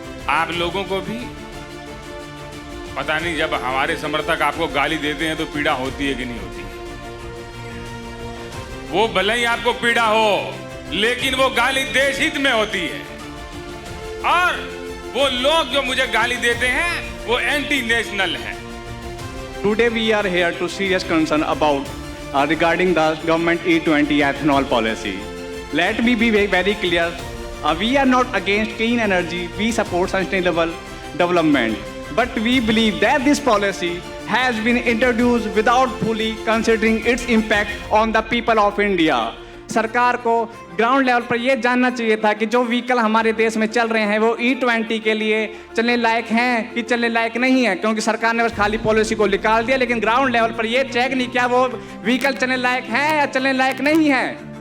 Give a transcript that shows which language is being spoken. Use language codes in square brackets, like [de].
[hi] आप लोगों को भी पता नहीं, जब हमारे समर्थक आपको गाली देते हैं तो पीड़ा होती है कि नहीं होती है। वो भले ही आपको पीड़ा हो, लेकिन वो गाली देश हित में होती है, और वो लोग जो मुझे गाली देते हैं वो एंटी नेशनल हैं। [en] Today we are here to serious concern about regarding the government E20 ethanol policy. Let me be very clear. We are not against clean energy. We support sustainable development. But we believe that this policy has been introduced without fully considering its impact on the people of India. [hi] सरकार को ground level पर यह जानना चाहिए था कि जो vehicle हमारे देश में चल रहे हैं वो E20 के लिए चलने लायक हैं कि चलने लायक नहीं है, क्योंकि सरकार ने बस खाली पॉलिसी को निकाल दिया, लेकिन ग्राउंड लेवल पर यह चेक नहीं किया वो व्हीकल चलने लायक है या चलने लायक नहीं है।